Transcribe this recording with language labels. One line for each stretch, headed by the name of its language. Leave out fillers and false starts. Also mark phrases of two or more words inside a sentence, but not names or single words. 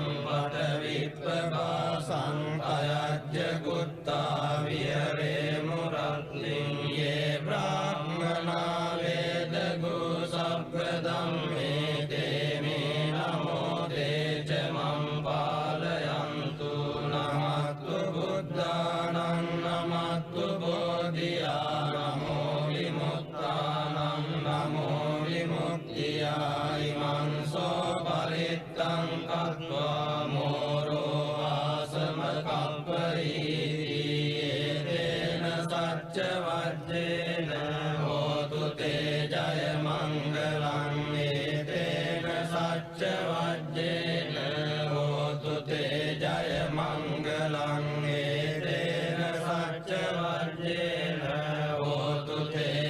Pali: පටවිප්පබාසං අයජ්ජ ගුත්තා විහෙරේමු රත්ලින් යේ බ්‍රාහ්මනා වේදගු සබ්බ ධම්මේ තේ මේ නමෝ තේච මං පාලයන්තු නමත්තු බුද්ධානං නමත්තු බෝධියා නමෝ විමුක්තානං නමෝ විමුක්තියා ඉමං සෝ පරිත්තං කତ୍වා මෝරෝ ආසම කප්පරීති තේන සච්ච වජ්ජේන හෝතු තේ ජය මංගලං තේන සච්ච වජ්ජේන හෝතු තේ ජය මංගලං තේන සච්ච වජ්ජේන හෝතු තේ